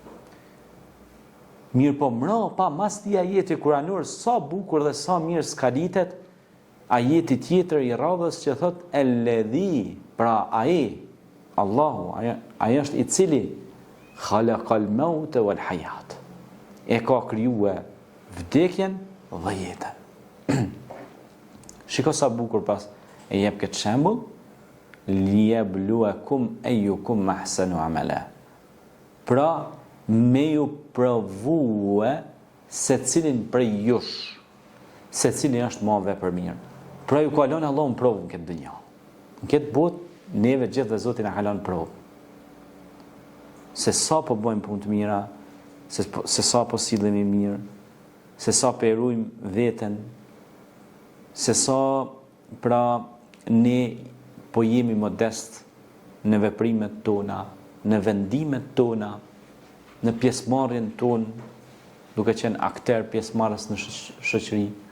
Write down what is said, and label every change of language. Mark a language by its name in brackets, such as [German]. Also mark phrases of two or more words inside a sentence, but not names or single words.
[Albanian] Mirë po mbrapa mas këtij ajeti kuranor, sa bukur dhe sa mirë skalitet ajeti tjetër i radhës që thot Alladhi, pra ai Allahu, ai është i cili [Arabic] خلق الموت والحياة, [Albanian] e ka krijuar vdekjen dhe jetën. Shiko sa bukur pas e jep këtë shembull, [Arabic] ليبلوكم أيكم أحسن عملا. [Albanian] Pra me ju provue se cilin prej jush, se cili është më vepër mirë. Pra ju kalon Allahu në provën këtë dynjë. Në këtë botë, neve gjithë dhe Zoti na ka lënë provë. Se sa po bëjmë punë të mira, se sa po sillemi mirë, se sa po erujmë veten, se sa pra ne po jemi modest në veprimet tona, në vendimet tona, në pjesëmarrjen tonë, duke qenë akter pjesëmarrës në shoqëri,